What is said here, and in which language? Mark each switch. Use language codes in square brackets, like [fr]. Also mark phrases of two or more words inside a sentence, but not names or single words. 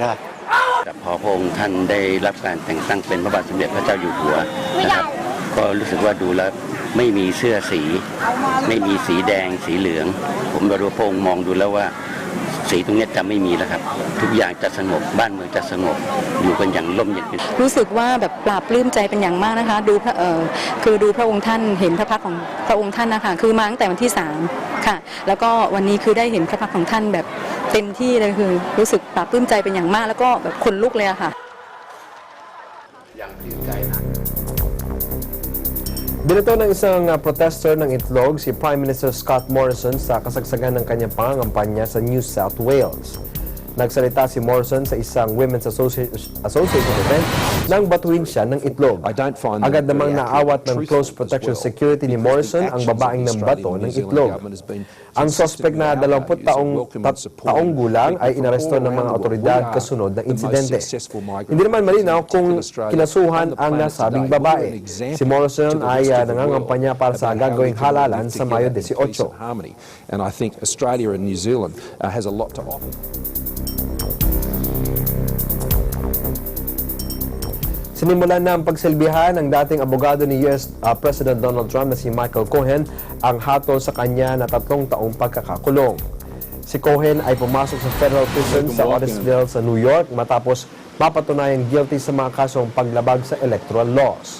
[th] พอพระองค์ท่านได้รับการแต่งตั้งเป็นพระบาทสมเด็จพระเจ้าอยู่หัวนะครับก็รู้สึกว่าดูแล้วไม่มีเสื้อสีไม่มีสีแดงสีเหลืองผมดูพระองค์มองดูแล้วว่าสีตรงนี้จะไม่มีแล้วครับทุกอย่างจะสงบบ้านเมืองจะสงบอยู่กันอย่างร่มเย็นเป็นสุข รู้สึกว่าแบบปราบปลื้มใจเป็นอย่างมากนะคะดูพระองค์ท่านเห็นพระพักตร์ของพระองค์ท่านนะคะคือมาตั้งแต่วันที่3 ค่ะ แล้วก็วันนี้คือได้เห็นพระพักตร์ของท่านแบบเต็มที่เลยคือรู้สึกปลาบปลื้มใจเป็นอย่างมากแล้วก็แบบขนลุกเลยอะค่ะ [tl] Binato ng isang protester ng itlog si Prime Minister Scott Morrison sa kasagsagan ng kanyang pangangampanya sa New South Wales. Nagsalita si Morrison sa isang Women's Association event nang batuin siya ng itlog. Agad namang naawat ng [en] close protection security [tl] ni Morrison ang babaeng nambato ng itlog. Ang suspect na 20 taong gulang ay inaresto ng mga otoridad kasunod ng insidente. Hindi naman malinaw kung kinasuhan ang nasabing babae. Si Morrison ay nangangampanya para sa gagawing halalan sa Mayo 18. [en] And I think Australia and New Zealand has a lot to offer. [tl] Sinimulan na ang pagsilbihan ng dating abogado ni US President Donald Trump na si Michael Cohen ang hatol sa kanya na 3 taong pagkakakulong. Si Cohen ay pumasok sa [en] federal prison [tl] sa Otisville sa New York matapos mapatunayang guilty sa mga kasong paglabag sa [en] electoral laws.